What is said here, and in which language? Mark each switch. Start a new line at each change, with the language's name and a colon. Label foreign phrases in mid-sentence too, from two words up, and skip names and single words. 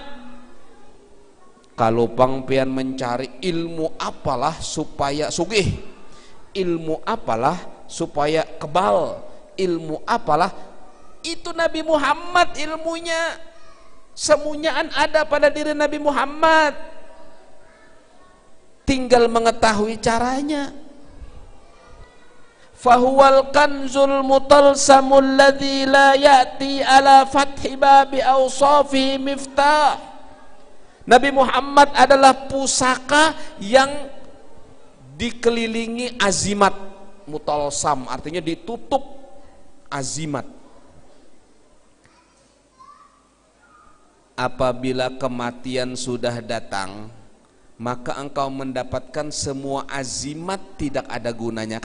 Banjar: Kalau pangpian mencari ilmu apalah supaya sugih, ilmu apalah supaya kebal, ilmu apalah, itu Nabi Muhammad ilmunya. Semuanyaan ada pada diri Nabi Muhammad, tinggal mengetahui caranya.
Arabic: فهو الكنز المطلسم الذي لا يأتي على فتح باب أوصافه مفتاح.
Indonesian: Nabi Muhammad adalah pusaka yang dikelilingi azimat. Mutalsam artinya ditutup azimat. Apabila kematian sudah datang, maka engkau mendapatkan semua azimat tidak ada gunanya.